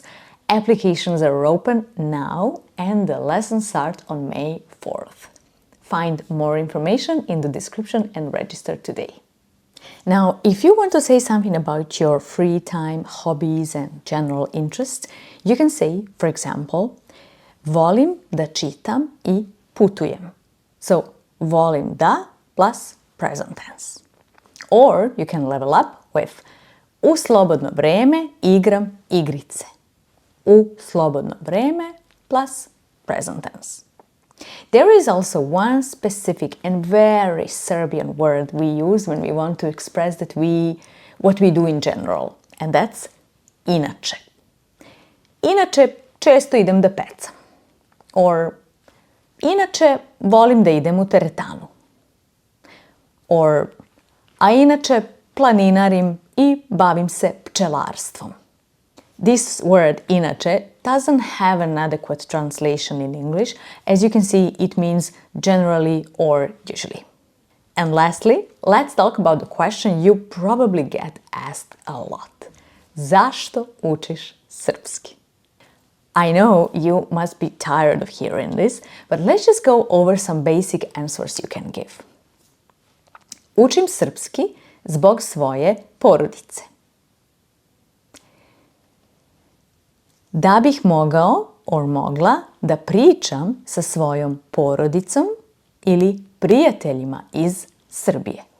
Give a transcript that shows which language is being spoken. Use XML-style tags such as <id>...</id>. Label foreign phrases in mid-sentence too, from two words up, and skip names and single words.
<en>Applications are open now and the lessons start on May 4th. Find more information in the description and register today. Now, if you want to say something about your free time, hobbies and general interests, you can say, for example,</en> <sr>volim da čitam I putujem.</sr> <en>So,</en> <sr>volim da</sr> <en>plus present tense. Or you can level up with</en> <sr>u slobodno vreme igram igrice. U slobodno vreme</sr> <en>plus present tense. There is also one specific and very Serbian word we use when we want to express what we do in general, and that's inače.</en> <sr>Inače, često idem da pecam. Or, inače, volim da idem u teretanu. Or, a inače, planinarim I bavim se pčelarstvom.</sr> <en>This word inače doesn't have an adequate translation in English. As you can see, it means generally or usually. And lastly, let's talk about the question you probably get asked a lot.</en> <sr>Zašto učiš srpski?</sr> <en>I know you must be tired of hearing this, but let's just go over some basic answers you can give.</en> <sr>Učim srpski zbog svoje porodice. Da bih mogao or mogla da pričam sa svojom porodicom ili prijateljima iz Srbije.</sr>